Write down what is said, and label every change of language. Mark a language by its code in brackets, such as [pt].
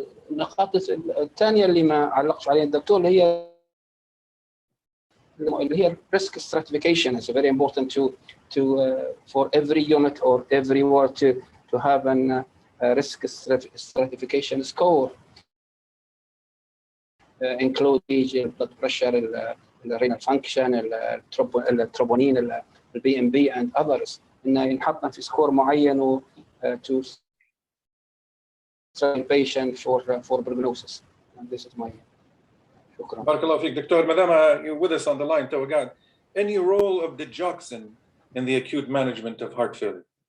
[ar] النقاط الثانيه اللي ما علقش عليها الدكتور اللي هي [en] risk stratification is very important to for every unit or every ward to have an risk stratification score, include blood pressure, renal function, التروبونين, الBMB and others. [ar] إنه ينحطنا في سكور معين [en] to patient for prognosis. And this is my. [ar] شكرا. بارك الله فيك دكتور. ما دام [en] you're with us on the line [ar] تو قاعد. [en] Any role of digoxin in the acute management of heart failure?